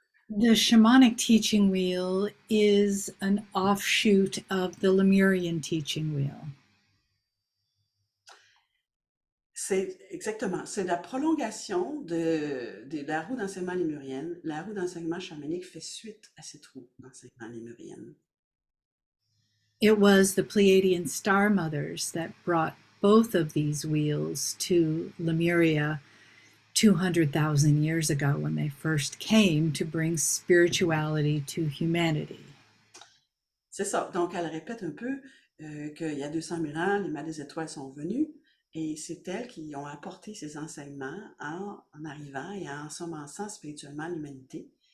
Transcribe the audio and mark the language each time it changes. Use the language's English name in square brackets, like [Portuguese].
[English] The shamanic teaching wheel is an offshoot of the Lemurian teaching wheel. [French] C'est exactement, c'est la prolongation de la roue d'enseignement lémurienne. La roue d'enseignement chamanique fait suite à cette roue d'enseignement lémurienne. [English] It was the Pleiadian star mothers that brought both of these wheels to Lemuria 200,000 years ago when they first came to bring spirituality to humanity. [French] C'est ça. Donc, elle répète un peu qu'il y a 200 000 ans, les mâts des étoiles sont venus et c'est elles qui ont apporté ces enseignements en arrivant et en ensemençant spirituellement l'humanité.